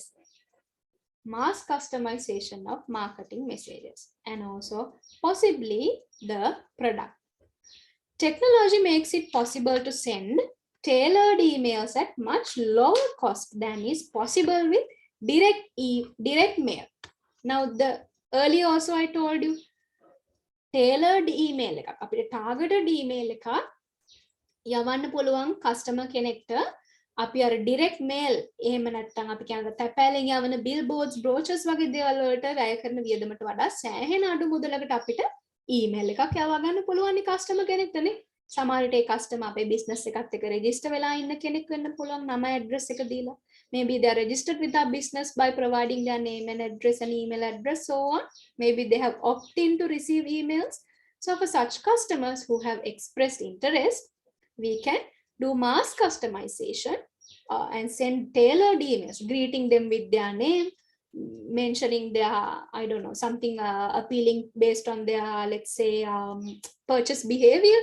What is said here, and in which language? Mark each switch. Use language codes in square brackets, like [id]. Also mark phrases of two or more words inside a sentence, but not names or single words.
[en] Mass customization of marketing messages and also possibly the product. Technology makes it possible to send tailored emails at much lower cost than is possible with direct mail. Now the earlier also I told you tailored email [si] එකක් අපිට [en] targeted email [si] එකක් යවන්න පුළුවන් customer කෙනෙක්ට අපි අර [en] direct mail [si] එහෙම නැත්නම් අපි කියන තැපෑලෙන් යවන [en] billboards brochures [si] වගේ දේවල් වලට වැය කරන වියදමට වඩා සෑහෙන අඩු මුදලකට අපිට email එකක් යවා ගන්න පුළුවන් customer කෙනෙක්ටනේ. සමහර විට ඒ customer අපේ business එකත් එක්ක register වෙලා ඉන්න කෙනෙක් වෙන්න පුළුවන් නම address එක දීලා. [en] Maybe they are registered with our business by providing their name and address and email address, so on. Maybe they have opted in to receive emails. So for such customers who have expressed interest, we can do mass customization and send tailored emails, greeting them with their name, mentioning their, I don't know, something appealing based on their, let's say, purchase behavior.